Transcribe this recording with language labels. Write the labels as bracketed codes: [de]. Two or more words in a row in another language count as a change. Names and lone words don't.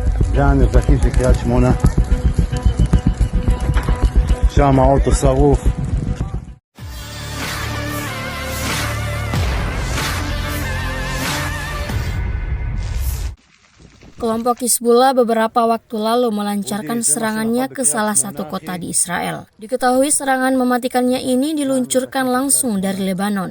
[he] זה הנזקים של קריית שמונה. שם האוטו שרוף. [id] Kelompok Hizbullah beberapa waktu lalu melancarkan serangannya ke salah satu kota di Israel. Diketahui serangan mematikannya ini diluncurkan langsung dari Lebanon.